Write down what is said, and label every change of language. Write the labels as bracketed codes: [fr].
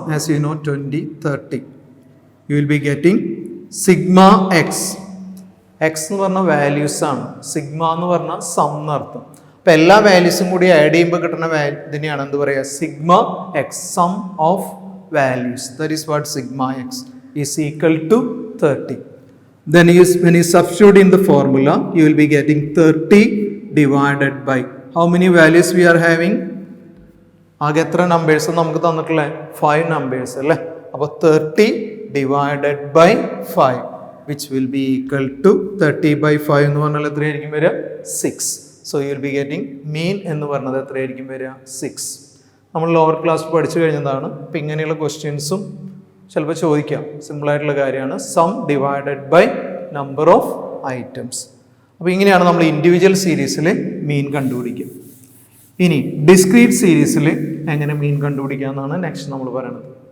[en] As you know, 20, 30. You will be getting sigma x. [ml] x എന്ന് പറഞ്ഞാൽ values ആണ്, sigma എന്ന് പറഞ്ഞാൽ സം എന്നർത്ഥം. അപ്പം എല്ലാ വാല്യൂസും കൂടി ആഡ് ചെയ്യുമ്പോൾ കിട്ടുന്ന ഇതിനെയാണ് എന്ത് പറയുക, sigma X, [en] Sum of values. That is what sigma x is equal to 30. Then when you substitute in the formula, you will be getting 30 divided by how many values we are having? [ml] ആകെ എത്ര numbers നമുക്ക് തന്നിട്ടുള്ളത്? 5 numbers അല്ലേ. അപ്പോൾ [en] 30 divided by 5 which will be equal to 30 by 5 [ml] എന്ന് പറഞ്ഞാൽ എത്രയായിരിക്കും വരിക? [en] 6. So you will be getting mean [ml] എന്ന് പറഞ്ഞത് എത്രയായിരിക്കും വരിക? [en] 6. [ml] നമ്മൾ ലോവർ ക്ലാസ് പഠിച്ചു കഴിഞ്ഞതാണ്. അപ്പം ഇങ്ങനെയുള്ള ക്വസ്റ്റ്യൻസും ചിലപ്പോൾ ചോദിക്കാം. സിമ്പിളായിട്ടുള്ള കാര്യമാണ്. [en] Sum divided by number of items. [ml] അപ്പോൾ ഇങ്ങനെയാണ് നമ്മൾ ഇൻഡിവിജ്വൽ സീരീസിൽ മീൻ കണ്ടുപിടിക്കുക. ഇനി ഡിസ്ക്രീറ്റ് സീരീസിൽ എങ്ങനെ മീൻ കണ്ടുപിടിക്കുക എന്നാണ് നെക്സ്റ്റ് നമ്മൾ പറയുന്നത്.